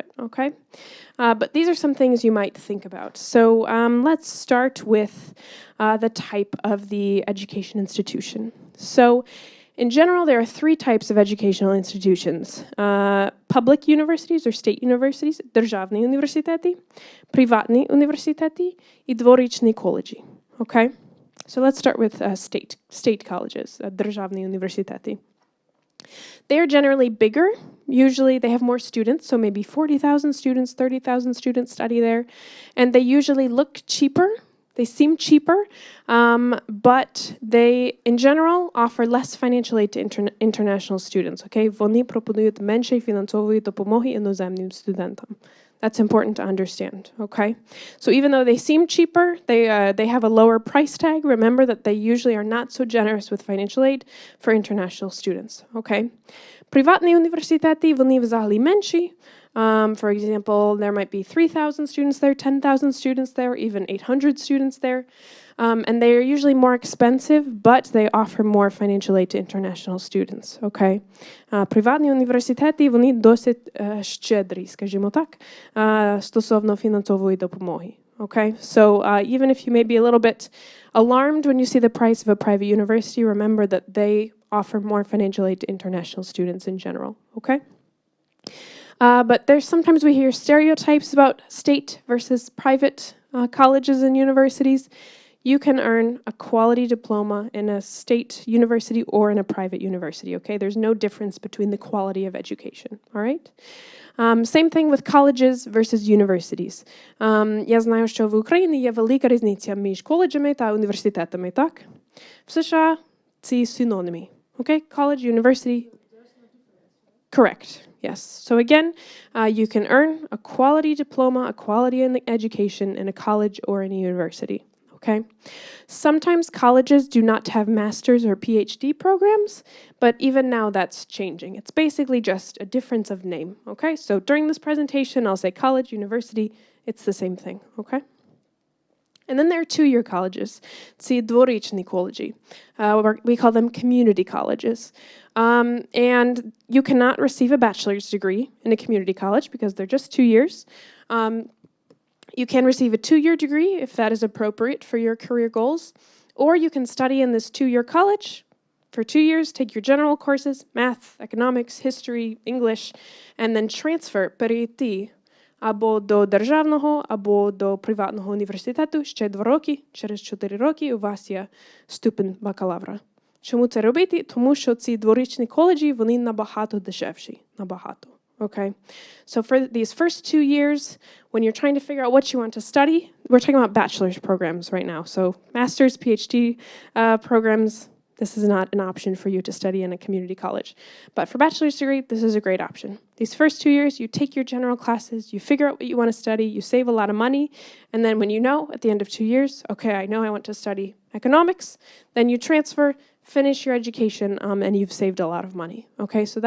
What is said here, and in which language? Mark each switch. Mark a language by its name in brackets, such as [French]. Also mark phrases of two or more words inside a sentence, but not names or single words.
[English] Okay, but these are some things you might think about. So let's start with the type of the education institution. So in general, there are three types of educational institutions. Public universities or state universities, [Ukrainian] державні університети, приватні університети і дворічні коледжі. [English] Okay? So let's start with state colleges, [Ukrainian] державні університети. [English] They are generally bigger. Usually they have more students, so maybe 40,000 students, 30,000 students study there. And they usually look cheaper. They seem cheaper, but they, in general, offer less financial aid to international students. Okay? [Ukrainian] Вони пропонують менше фінансової допомоги іноземним студентам. [English] That's important to understand, okay? So even though they seem cheaper, they have a lower price tag. Remember that they usually are not so generous with financial aid for international students, okay? [Ukrainian] Приватні університети, вони взагалі менші. [English] For example, there might be 3,000 students there, 10,000 students there, even 800 students there. And they are usually more expensive, but they offer more financial aid to international students, okay? [Ukrainian] Приватні університети, вони досить щедрі, скажімо так, стосовно фінансової допомоги, [English] okay? So even if you may be a little bit alarmed when you see the price of a private university, remember that they offer more financial aid to international students in general, okay? But sometimes we hear stereotypes about state versus private colleges and universities. You can earn a quality diploma in a state university or in a private university, okay? There's no difference between the quality of education, all right? Same thing with colleges versus universities. [Ukrainian] Я знаю, що в Україні є велика різниця між коледжами та університетами, так? В США ці синоніми, [English] okay? College, university. Correct. Yes. So again, you can earn a quality diploma, a quality education in a college or in a university. Okay. Sometimes colleges do not have master's or PhD programs, but even now that's changing. It's basically just a difference of name. Okay. So during this presentation, I'll say college, university. It's the same thing. Okay. And then there are two-year colleges. [Ukrainian] Ці дворічні коледжі. [English] We call them community colleges. And you cannot receive a bachelor's degree in a community college because they're just 2 years. You can receive a 2-year degree if that is appropriate for your career goals. Or you can study in this 2-year college for 2 years, take your general courses, math, economics, history, English, and then transfer, [Ukrainian] перейти або до державного, або до приватного університету ще 2 роки, через 4 роки у вас є ступінь бакалавра. Чому це робити? Тому що ці дворічні коледжі, вони набагато дешевші, набагато. [English] Okay, so for these first 2 years, when you're trying to figure out what you want to study, we're talking about bachelor's programs right now. So master's, PhD programs, this is not an option for you to study in a community college. But for bachelor's degree, this is a great option. These first 2 years, you take your general classes, you figure out what you want to study, you save a lot of money, and then when you know, at the end of 2 years, okay, I know I want to study economics, then you transfer, finish your education, and you've saved a lot of money.